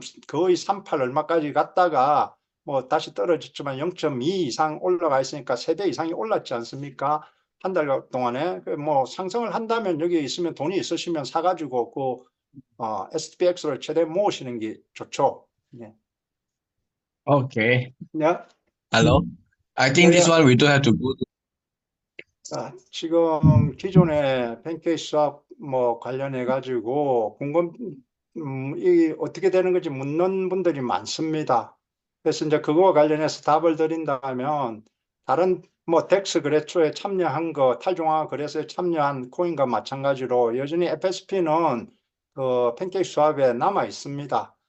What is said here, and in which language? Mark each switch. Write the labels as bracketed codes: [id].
[ko] 거의 38 얼마까지 갔다가 뭐 다시 떨어졌지만 0.2 이상 올라가 있으니까 3배 이상이 올랐지 않습니까? 한 달 동안에 뭐 상승을 한다면 여기 있으면 돈이 있으시면 사가지고 그 STPX를 최대 모으시는 게 좋죠. 네. [en] Okay. [ko] 네. [en] Hello. I think this one we don't have to go to. [ko] 지금 기존의 팬케이크 수업 뭐 관련해 가지고 이 어떻게 되는 건지 묻는 분들이 많습니다. 그래서 이제 그거와 관련해서 답을 드린다면 다른 뭐 덱스 거래소에 참여한 거, 탈중앙화 거래소에 참여한 코인과 마찬가지로 여전히 FSP는 그 팬케이크 수업에 남아 있습니다.